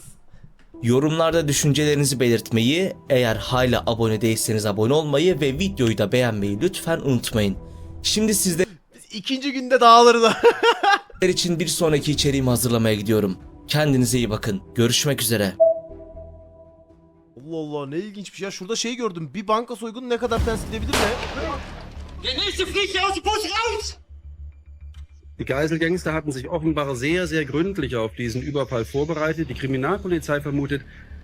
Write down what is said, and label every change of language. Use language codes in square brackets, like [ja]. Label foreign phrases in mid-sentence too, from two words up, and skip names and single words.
[tr] Yorumlarda düşüncelerinizi belirtmeyi, eğer hala abone değilseniz abone olmayı ve videoyu da beğenmeyi lütfen unutmayın. Şimdi sizler Biz 2. günde dağılırız. için bir sonraki içeriğimi hazırlamaya gidiyorum. Kendinize iyi bakın. Görüşmek üzere. Allah Allah, ne ilginç bir şey ya. Şurada şey gördüm. Bir banka soygunu ne kadar ters gidebilir mi? [de] Der nächste fliegt hier aus dem Bus raus! Die Geiselgangster hatten sich offenbar sehr, sehr gründlich auf diesen Überfall vorbereitet. Die Kriminalpolizei vermutet,